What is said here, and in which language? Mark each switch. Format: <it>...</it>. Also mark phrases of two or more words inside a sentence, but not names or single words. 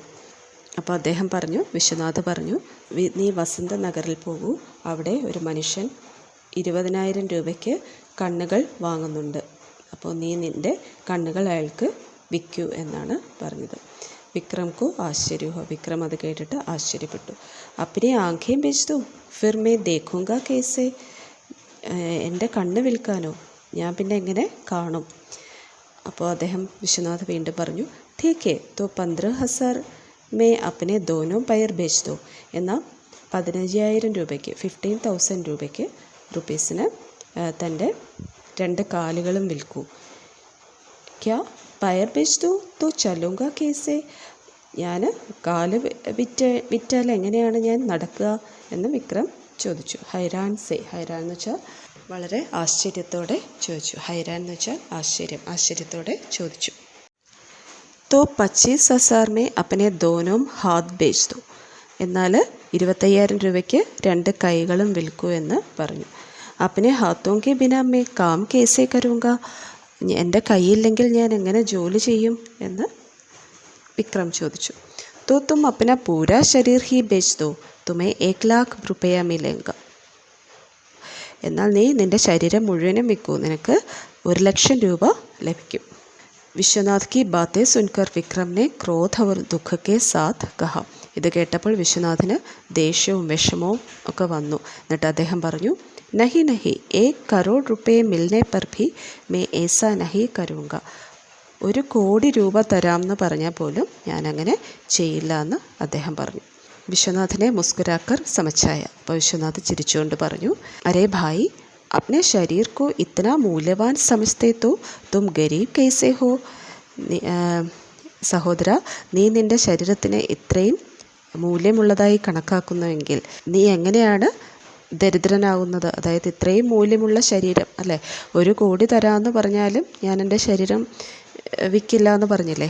<ml>അപ്പോൾ അദ്ദേഹം പറഞ്ഞു, വിശ്വനാഥ് പറഞ്ഞു, നീ വസന്ത നഗറിൽ പോകൂ, അവിടെ ഒരു മനുഷ്യൻ 20,000 രൂപയ്ക്ക് കണ്ണുകൾ വാങ്ങുന്നുണ്ട്, അപ്പോൾ നീ നിൻ്റെ കണ്ണുകൾ അയാൾക്ക് വിൽക്കൂ എന്നാണ് പറഞ്ഞത്. വിക്രം</ml> <hi>को आश्चर्य हो,</hi> <ml>വിക്രം അത് കേട്ടിട്ട് ആശ്ചര്യപ്പെട്ടു.</ml> <hi>अपने आंखें बेच दो फिर मे देखूंगा कैसे,</hi> <ml>എൻ്റെ കണ്ണ് വിൽക്കാനോ, ഞാൻ പിന്നെ എങ്ങനെ കാണും? അപ്പോൾ അദ്ദേഹം വിശ്വനാഥ് വീണ്ടും പറഞ്ഞു,</ml> <hi>ठीक है तो 15,000 में अपने दोनों पैर बेच दो.</hi> <ml>എന്നാൽ 15,000 രൂപയ്ക്ക് 15,000 രൂപയ്ക്ക് റുപ്പീസിന് തൻ്റെ 2 കാലുകളും വിൽക്കൂ.</ml> <hi>क्या पैर बेच दो तो चलूंगा कैसे?</hi> <ml>ഞാൻ കാല് വിറ്റാൽ എങ്ങനെയാണ് ഞാൻ നടക്കുക എന്ന് വിക്രം ചോദിച്ചു.</ml> <hi>हैरान से,</hi> <ml>ഹൈരാൻ എന്ന് വെച്ചാൽ വളരെ ആശ്ചര്യത്തോടെ ചോദിച്ചു. ഹൈരാൻ എന്ന് വെച്ചാൽ ആശ്ചര്യത്തോടെ ചോദിച്ചു.</ml> <hi>तो 25,000 में अपने दोनों हाथ बेच दो.</hi> <ml>എന്നാൽ 25,000 രൂപയ്ക്ക് 2 കൈകളും വിൽക്കൂ എന്ന് പറഞ്ഞു.</ml> <hi>अपने हाथों के बिना मैं काम कैसे करूँगा?</hi> <ml>എൻ്റെ കൈയില്ലെങ്കിൽ ഞാൻ എങ്ങനെ ജോലി ചെയ്യും എന്ന് വിക്രം ചോദിച്ചു.</ml> <hi>तो तुम अपना पूरा शरीर ही बेच दो, तुम्हें 1,00,000 रुपया मिलेगा.</hi> <ml>എന്നാൽ നീ നിൻ്റെ ശരീരം മുഴുവനും വിൽക്കൂ, നിനക്ക് 1,00,000 രൂപ ലഭിക്കും.</ml> <hi>വിശ്വനാഥ് की बातें सुनकर विक्रम ने क्रोध और दुख के साथ कहा.</hi> <ml>ഇത് കേട്ടപ്പോൾ വിശ്വനാഥിന് ദേഷ്യവും വിഷമവും ഒക്കെ വന്നു. എന്നിട്ട് അദ്ദേഹം പറഞ്ഞു,</ml> <hi>नहीं नहीं 1 करोड़ रुपये मिलने पर भी मैं ऐसा नहीं करूँगा.</hi> <ml>1 കോടി രൂപ തരാമെന്ന് പറഞ്ഞാൽ പോലും ഞാനങ്ങനെ ചെയ്യില്ല എന്ന് അദ്ദേഹം പറഞ്ഞു.</ml> <hi>വിശ്വനാഥിനെ मुस्कुराकर समझाया.</hi> <ml>അപ്പോൾ വിശ്വനാഥ് ചിരിച്ചുകൊണ്ട് പറഞ്ഞു,</ml> <hi>अरे भाई अपने शरीर को इतना मूल्यवान समझते तो तुम गरीब कैसे हो?</hi> <ml>സഹോദര, നീ നിൻ്റെ ശരീരത്തിനെ ഇത്രയും മൂല്യമുള്ളതായി കണക്കാക്കുന്നുവെങ്കിൽ നീ എങ്ങനെയാണ് ദരിദ്രനാകുന്നത്? അതായത് ഇത്രയും മൂല്യമുള്ള ശരീരം അല്ലേ, 1 കോടി തരാമെന്ന് പറഞ്ഞാലും ഞാൻ എൻ്റെ ശരീരം വിൽക്കില്ല എന്ന് പറഞ്ഞില്ലേ.</ml>